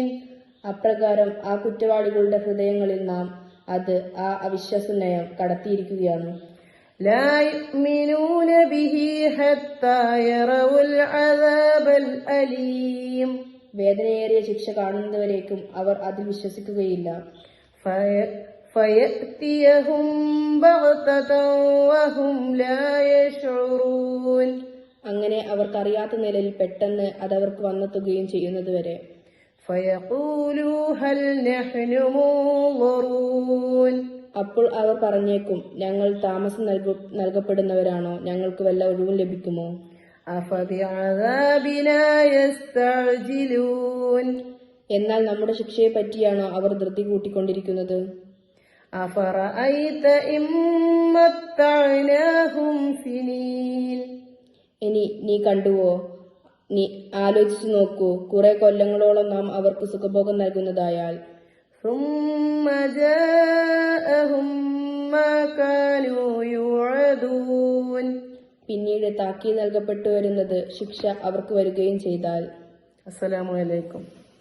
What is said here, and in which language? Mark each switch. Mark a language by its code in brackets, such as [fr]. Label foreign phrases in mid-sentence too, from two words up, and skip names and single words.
[ml] അപ്രകാരം ആ കുറ്റവാളികളുടെ ഹൃദയങ്ങളിൽ നാം അത് ആ അവിശ്വാസനയം കടത്തിയിരിക്കുകയാണ്. [ar] لا يؤمنون به حتى يروا العذاب الأليم. [ml] വേദനയേറിയ ശിക്ഷ കാണുന്നതുവരേക്കും അവർ അതിൽ വിശ്വസിക്കുകയില്ല. [ar] فيأتيهم بغتة وهم لا يشعرون. [ml] അങ്ങനെ അവർക്കറിയാത്ത നിലയിൽ പെട്ടെന്ന് അതവർക്ക് വന്നെത്തുകയും ചെയ്യുന്നതുവരെ. [ar] فيقولوا هل نحن منظرون. [ml] അപ്പോൾ അവർ പറഞ്ഞേക്കും, ഞങ്ങൾ താമസം നൽകപ്പെടുന്നവരാണോ, ഞങ്ങൾക്ക് വല്ല ഒഴിവും ലഭിക്കുമോ? [ar] أفبعذابنا يستعجلون. [ml] എന്നാൽ നമ്മുടെ ശിക്ഷയെ പറ്റിയാണോ അവർ ധൃതി കൂട്ടിക്കൊണ്ടിരിക്കുന്നത്? [ar] أفرأيت إن متعناهم سنين. [ml] ഇനി നീ കണ്ടുവോ, നീ ആലോചിച്ചു നോക്കൂ, കുറെ കൊല്ലങ്ങളോളം നാം അവർക്ക് സുഖഭോഗം നൽകുന്നതായാൽ. [ar] ثم جاءهم ما كانوا يوعدون. [ml] പിന്നീട് താക്കീത് നൽകപ്പെട്ടു വരുന്നത് ശിക്ഷ അവർക്ക് വരികയും ചെയ്താൽ. [ar] السلام عليكم.